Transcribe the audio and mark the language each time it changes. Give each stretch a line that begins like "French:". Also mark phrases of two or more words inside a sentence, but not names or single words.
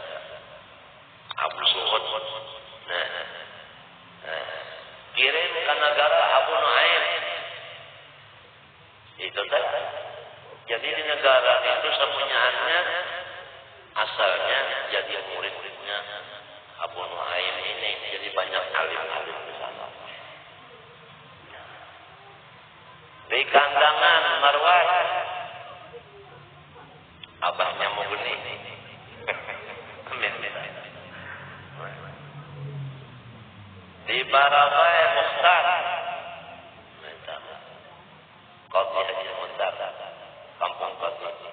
Banjar: Abu Suhud. Kirim ke negara Abu Nuaim. Jadi di negara itu semunyaannya asalnya jadi murid-muridnya Abu Nuaim ini. Jadi banyak alim-alim di sana. Di kandangan Marwah, abahnya Mughni. Di Barabai Mukhtar, Qadhi Haji Mukhtar, kampung Qadhi.